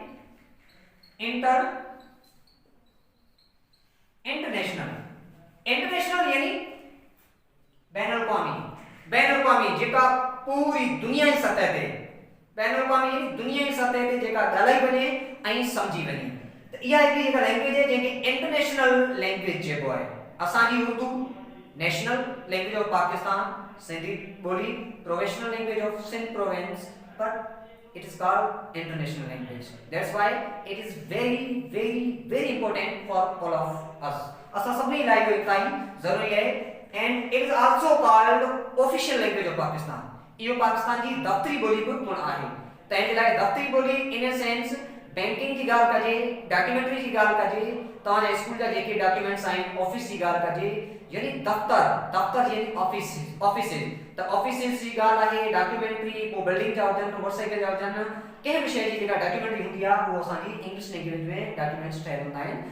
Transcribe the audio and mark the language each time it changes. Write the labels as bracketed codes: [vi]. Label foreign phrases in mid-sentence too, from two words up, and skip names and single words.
[sd] इंटरनेशनल यानी बैनुल-अक़वामी जेका पूरी दुनिया जी सतह ते, बैनुल-अक़वामी यानी दुनिया जी सतह ते जेका ॻाल्हाई वञे ऐं सम्झी वञे। त इहा हिकिड़ी जेका लैंग्वेज आहे जंहिंखे [en] international language [sd] चइबो आहे। असांजी उर्दू [en] national language of Pakistan, [sd] सिंधी ॿोली [en] professional language of Sindh province, but it is called international language. that's why it is very important for all of us। [sd] असां सभिनी लाइ इहो इलाही ज़रूरी आहे। [en] and it is also called official language of Pakistan। [sd] इहो पाकिस्तान जी दफ़्तरी ॿोली बि पिणु आहे। तंहिंजे लाइ दफ़्तरी ॿोली [en] in a sense [sd] बैंकिंग जी ॻाल्हि कजे, डॉक्यूमेंट्री जी ॻाल्हि कजे, तव्हांजे स्कूल जा जेके डॉक्यूमेंट्स आहिनि, ऑफिस जी ॻाल्हि कजे, यानी दफ़्तर यानी ऑफिसिस, त ऑफिसिस जी ॻाल्हि आहे, डॉक्यूमेंट्री, पोइ बिल्डिंग जा हुजनि, मोटरसाइकिल जा हुजनि, कंहिं बि शइ जी जेका डॉक्यूमेंट्री हूंदी आहे उहो असांजी [en] English language [sd] में डॉक्यूमेंट्स ठहियल हूंदा आहिनि।